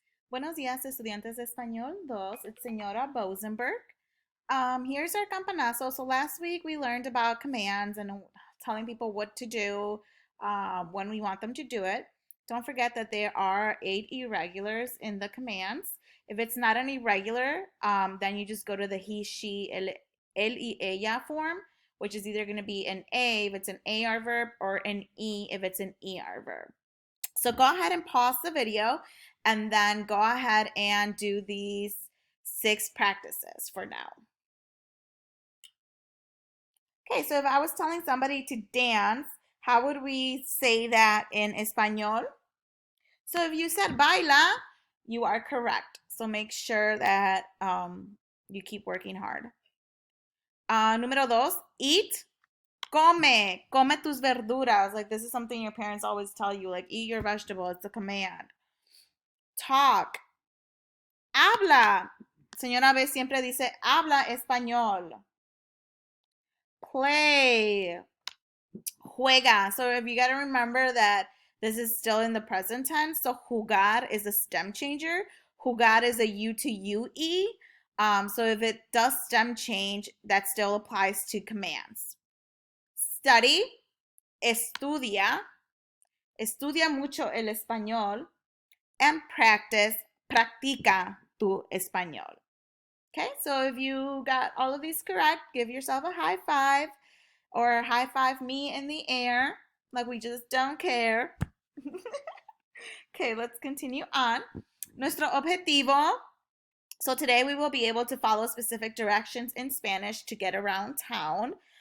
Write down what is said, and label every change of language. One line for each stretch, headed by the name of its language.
Spanish: Buenos días, estudiantes de español 2.
English: It's Señora Bosenberg. Here's our campanazo. So last week we learned about commands and telling people what to do when we want them to do it. Don't forget that there are 8 irregulars in the commands. If it's not an irregular, then you just go to the he, she,
Spanish: él y ella
English: form, which is either going to be an A if it's an AR verb or an E if it's an ER verb. So go ahead and pause the video and then go ahead and do these 6 practices for now. Okay, so if I was telling somebody to dance, how would we say that in Espanol? So if you said baila, you are correct. So make sure that you keep working hard.
Spanish: Número 2, eat. Come tus verduras.
English: Like this is something your parents always tell you, like eat your vegetable. It's a command. Talk. Habla.
Spanish: Señora B siempre dice habla español.
English: Play. Juega. So if you got to remember that this is still in the present tense. So jugar is a stem changer. Jugar is a U to UE. So if it does stem change, that still applies to commands. Study. Estudia.
Spanish: Estudia mucho el español.
English: And practice.
Spanish: Practica tu español.
English: Okay, so if you got all of these correct, give yourself a high five or high five me in the air, like we just don't care. Okay, let's continue on.
Spanish: Nuestro objetivo.
English: So today we will be able to follow specific directions in Spanish to get around town.